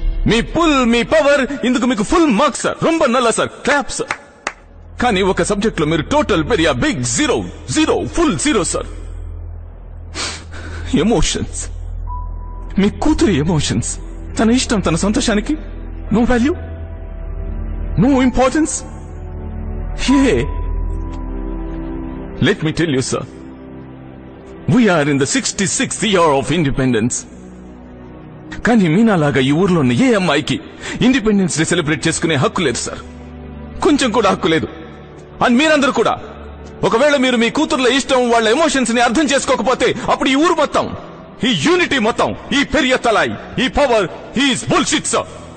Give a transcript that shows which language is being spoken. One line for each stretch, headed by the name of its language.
Telugu: మీ pull, మీ power ఇందుకు మీకు full marks sir,
Tamil: రొంబ నల్ల
Telugu: సార్, క్లాప్ సార్. కానీ ఒక సబ్జెక్ట్ లో మీరు total పెరియా big zero, full zero sir. Emotions, మీ కూతురి ఎమోషన్స్, తన ఇష్టం, తన సంతోషానికి no value, no importance.
English: Let me tell you, sir, we are in the 66th year of independence.
Telugu: కానీ మీనాలాగా ఈ ఊర్లో ఉన్న ఏ అమ్మాయికి ఇండిపెండెన్స్ డే సెలబ్రేట్ చేసుకునే హక్కు లేదు సార్, కొంచెం కూడా హక్కు లేదు. అండ్ మీరందరూ కూడా ఒకవేళ మీరు మీ కూతుర్ల ఇష్టం, వాళ్ళ ఎమోషన్స్ ని అర్థం చేసుకోకపోతే అప్పుడు ఈ ఊరు మొత్తం, ఈ యూనిటీ మొత్తం, ఈ పెరియ తలాయ్,
English: ఈ power is bullshit sir.